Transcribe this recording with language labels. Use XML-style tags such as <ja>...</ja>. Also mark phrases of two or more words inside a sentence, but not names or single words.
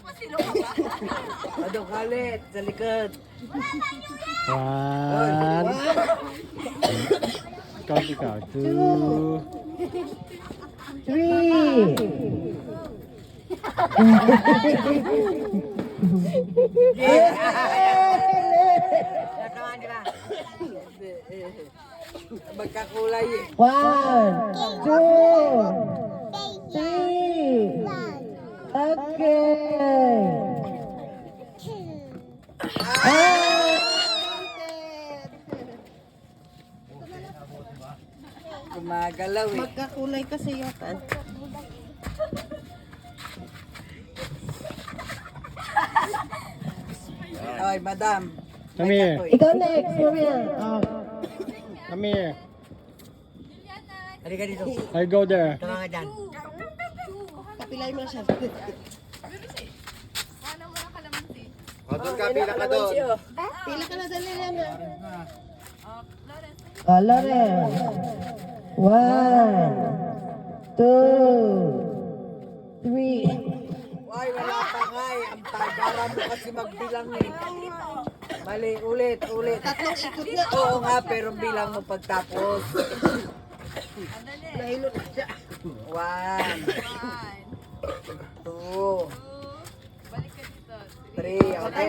<tl>Adong kalit sa likod.</tl> <en>One. Ikaw. Two. Three.</en> <tl>Natamaan di ba? Magkakulay eh.</tl> <en>One, two, three. Okay.</en> <tl>Gumagalaw eh. Magkakulay kasi yata. Oy, madam.</tl> <en>Come here.</en> <tl>Ikaw next, Maria.</tl> <en>Come here.</en> <tl>Halika dito.</tl> <en>I go there.</en> <tl>Tama nga dyan. Kapilay mo na siya. O, doon ka, pila ka doon. Pila ka na dali yan. Lawrence.</tl> <en>One, two, three.</en> <tl>Ay, wala pa nga eh. Ang tagara mo kasi magbilang eh. Mali, ulit. Tatlong ikot na. Oo nga, pero bilang mo pagtapos. Nahilo na siya.</tl> <en>1, 2, 3, okay.</en>